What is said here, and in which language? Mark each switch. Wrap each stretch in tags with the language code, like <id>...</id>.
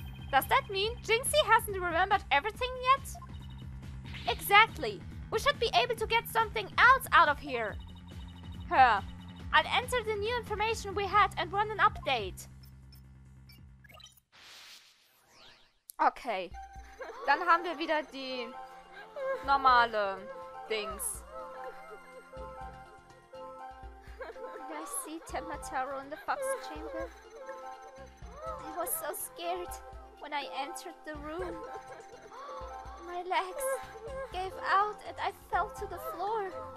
<en>Does that mean Jinxie hasn't remembered everything yet? Exactly. We should be able to get something else out of here. I'll enter the new information we had and run an update. Okay.</en> <de>Dann haben wir wieder die normale Dings.</de> <en>Did I see Tenmataro in the fox chamber? I was so scared when I entered the room. My legs gave out and I fell to the floor.</en>